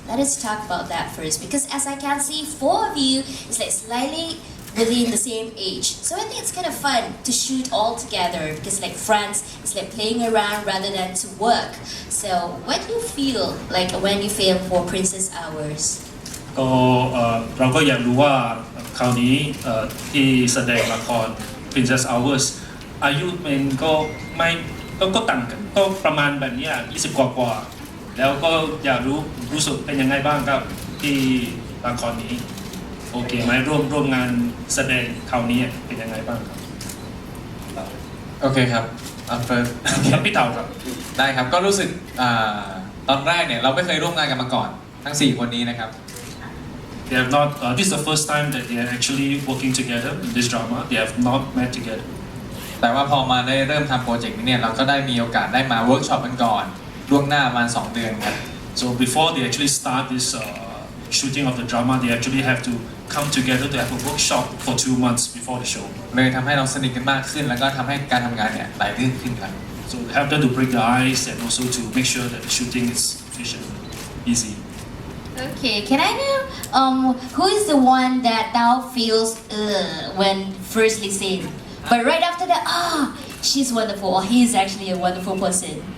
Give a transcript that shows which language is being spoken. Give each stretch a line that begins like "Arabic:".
English: Let us talk about that first, because as I can see, four of you is like slightly within the same age. So I think it's kind of fun to shoot all together because like friends, it's like playing around rather than to work. So what do you feel like when you film for Princess Hours?
Thai: ก็เราก็อยากรู้ว่าคราวนี้ที่แสดงละคร Princess Hours อายุมันก็ไม่ก็ต่างกันก็ประมาณแบบนี้20 กว่าแล้วก็อยากรู้สึกเป็นยังไงบ้างครับที่ละครนี้โอเคไหมร่วมงานแสดงคราวนี้เป็นยังไงบ้างครับ โอเคครับ
English: first
Thai: ครับพี่เต่าครับ ได้ครับก็รู้สึกตอนแรกเนี่ยเราไม่เคยร่วมงานกันมาก่อนทั้ง4คนนี้นะครับ
English: They have not. This is the first time that they are actually working together in this drama. They have not met together.
Thai: แต่ว่าพอมาได้เริ่มทำโปรเจกต์นี้เนี่ยเราก็ได้มีโอกาสได้มาเวิร์กช็อปกันก่อนล่วงหน้าประมาณ2 เดือนครับ
English: So before they actually start this shooting of the drama, they actually have to come together to have a workshop for 2 months before the show.
Thai: เลยทำให้เราสนิทกันมากขึ้นแล้วก็ทำให้การทำงานเนี่ยไหลลื่นขึ้นครับ
English: So help them to break the ice and also to make sure that the shooting is efficient, easy. Okay, can I know who is the one that Tao feels when firstly seen, but right after that, she's wonderful, or he's actually a wonderful person.